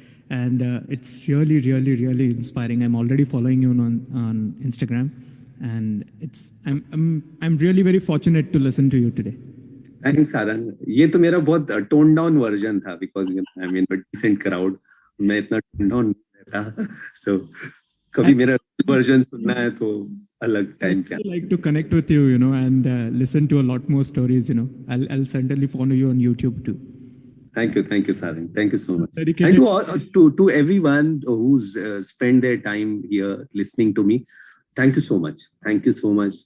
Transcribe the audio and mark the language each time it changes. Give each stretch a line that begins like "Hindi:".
English: And it's really, really, really inspiring. I'm already following you on Instagram, and I'm really very fortunate to listen to you today. Thanks, Sarang.
Hindi: ये तो मेरा बहुत
English: toned down version था because I'm in a decent crowd.
Hindi: मैं इतना toned down नहीं रहता.
English: So
Hindi: कभी मेरा version सुनना है तो अलग time पे.
English: I like to connect with you, and listen to a lot more stories. I'll certainly follow you on YouTube too. Thank you, Sarang. Thank you so much. Dedicated. And to everyone who's spent their time here listening to me, thank you so much. Thank you so much.